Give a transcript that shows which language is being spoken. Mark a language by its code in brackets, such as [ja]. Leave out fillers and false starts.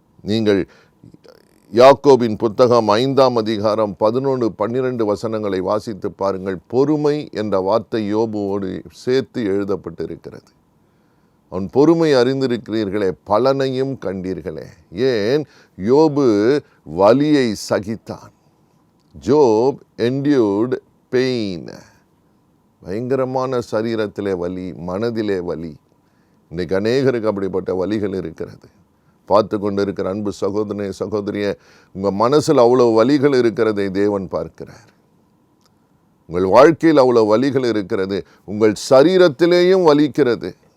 [ta] நீங்கள் யாக்கோபின் புத்தகம் 5ஆம் அதிகாரம் 11-12 வசனங்களை வாசித்து பாருங்கள். பொறுமை என்ற வார்த்தை யோபுவோடு சேர்த்து எழுதப்பட்டிருக்கிறது. அவன் பொறுமை அறிந்திருக்கிறீர்களே, பலனையும் கண்டீர்களே. ஏன்? யோபு வலியை சகித்தான். [en] Job endured pain. [ta] பயங்கரமான சரீரத்திலே வலி, மனதிலே வலி. இன்றைக்கு அநேகருக்கு அப்படிப்பட்ட வலிகள் இருக்கிறது. பார்த்து கொண்டு இருக்கிற அன்பு சகோதரனே, சகோதரியே, உங்கள் மனசில் அவ்வளோ வலிகள் இருக்கிறதை தேவன் பார்க்கிறார். உங்கள் வாழ்க்கையில் அவ்வளோ வலிகள் இருக்கிறது, உங்கள் சரீரத்திலேயும் வலிக்கிறது.